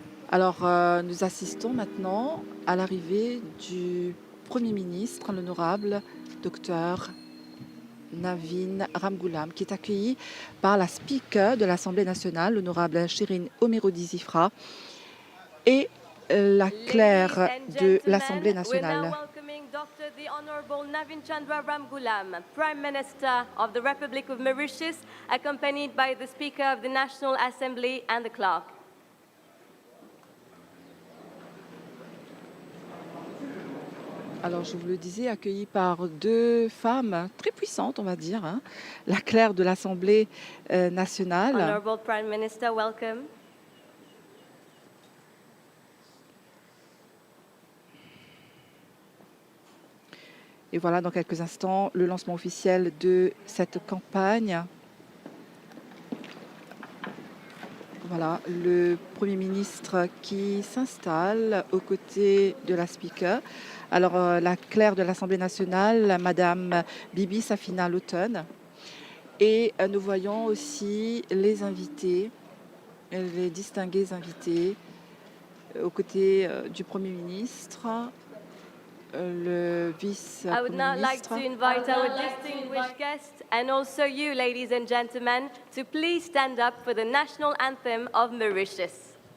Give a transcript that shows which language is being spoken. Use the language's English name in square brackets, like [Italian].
[French] Alors, nous assistons maintenant à l'arrivée du Premier ministre, l'honorable Dr Navin Ramgoolam, qui est accueilli par la Speaker de l'Assemblée nationale, l'honorable Shirin Omerodizifra, et la clerc de l'Assemblée nationale. [English] Dr. the Honorable Navin Chandra Ramgoolam, Prime Minister of the Republic of Mauritius, accompanied by the Speaker of the National Assembly and the clerk. [French] Alors, je vous le disais, accueilli par deux femmes très puissantes, on va dire, hein, la clerc de l'Assemblée nationale. [English] Honorable Prime Minister, welcome. [French] Et voilà, dans quelques instants, le lancement officiel de cette campagne. Voilà, le Premier ministre qui s'installe aux côtés de la Speaker. Alors, la clerc de l'Assemblée nationale, Madame Bibi Safina Laughton. Et nous voyons aussi les invités, les distingués invités, aux côtés du Premier ministre. Le [English] I would now like to invite our distinguished guests and also you, ladies and gentlemen, to please stand up for the national anthem of Mauritius.